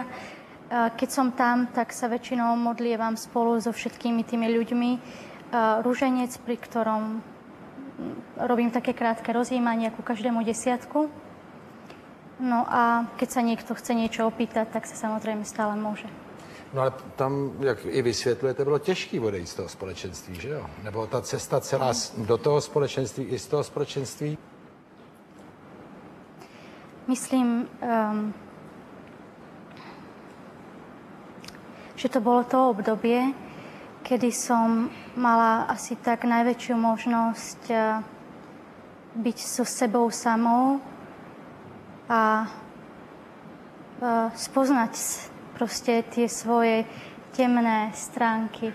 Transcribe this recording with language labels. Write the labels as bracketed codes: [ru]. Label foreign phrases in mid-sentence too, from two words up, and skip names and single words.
[sk] Keď som tam, tak sa väčšinou modlievam spolu so všetkými tými ľuďmi. Ruženec, pri ktorom robím také krátke rozjímanie ku každému desiatku. No a keď sa niekto chce niečo opýtať, tak sa samozrejme stále môže. [cs] No ale tam, jak i vysvětlujete, bylo těžký odejít z toho společenství, že jo? Nebo ta cesta celá do toho společenství i z toho společenství? [sk] Myslím, že to bolo to obdobie, kedy som mala asi tak najväčšiu možnosť byť so sebou samou a spoznať proste tie svoje temné stránky.